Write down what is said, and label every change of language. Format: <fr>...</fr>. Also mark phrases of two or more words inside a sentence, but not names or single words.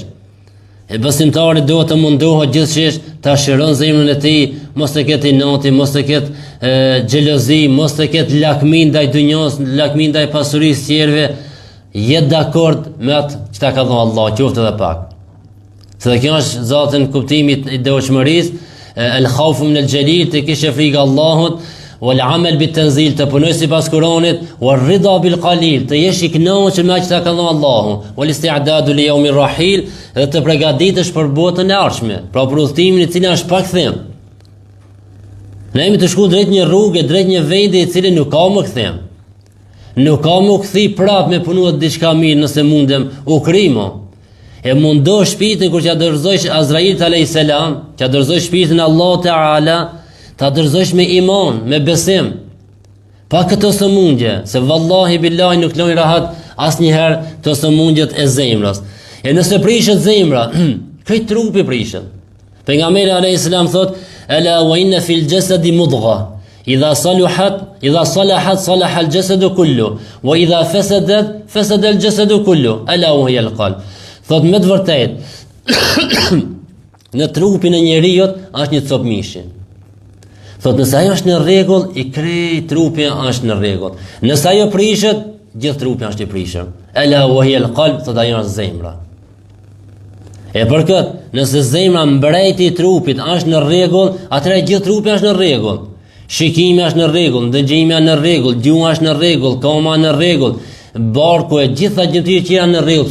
<sq>E besimtari duhet të mundohet gjithçish ta shëron zemrën e tij, mos të ketë inati, mos të ketë xhelozi, mos të ketë lakmi ndaj dunjos, lakmi ndaj pasurisë tjerëve. Jetë dakord me atë që ta ka dhënë Allah, qoftë edhe pak. Se kjo është zatën kuptimit i devotshmërisë,</sq> <ar>الخوف من الجليل,</ar> <sq>të kishe frikë Allahut,</sq> <ar>والعمل بالتنزيل,</ar> <sq>të punoj sipas Kuranit,</sq> <ar>والرضا بالقليل,</ar> <sq>të jesh i kënaqur me atë që ka dhënë Allahu,</sq> <ar>والاستعداد ليوم الرحيل,</ar> <sq>dhe të përgatitesh për botën e ardhshme, pra për udhëtimin i cili është pa kthim. Ne jemi të shku drejt një rrugë, drejt një vendi i cili nuk ka më kthim. Nuk ka më kthi prapë me punuar diçka mirë nëse mundem u krimo. E mundo shpirtin kur t'ja dorëzojsh Azrailit</sq> <ar>عليه السلام,</ar> <sq>t'ja dorëzojsh shpirtin Allah Teala, ta dorëzojsh me iman, me besim. Pa këtë sëmundje, se</sq> <ar>والله بالله</ar> <sq>nuk lën rahat asnjëherë të sëmundjet e zemrës. E nëse prishet zemra, këtë trupi prishet. Pejgamberi</sq> <ar>عليه السلام</ar> <sq>thot:</sq> <ar>"ألا وإن في الجسد مضغة إذا صلحت صلح الجسد كله وإذا فسدت فسد الجسد كله ألا وهي القلب."</ar> <sq>Thot me të vërtet, në trupin e njeriut është një copë mishi. Thot nëse ajo është në rregull, i krejt trupi është në rregull. Nëse ajo prishet, gjithë trupi është i prishur.</sq> <ar>ألا وهي القلب,</ar> <sq>thot ajo është zemra. E për këtë, nëse zemra mbreti i trupit është në rregull, atëherë gjithë trupi është në rregull. Shikimi është në rregull, dëgjimi është në rregull, gjuha është në rregull, koma në rregull, barku e gjitha gjërat që janë në rregull.</sq>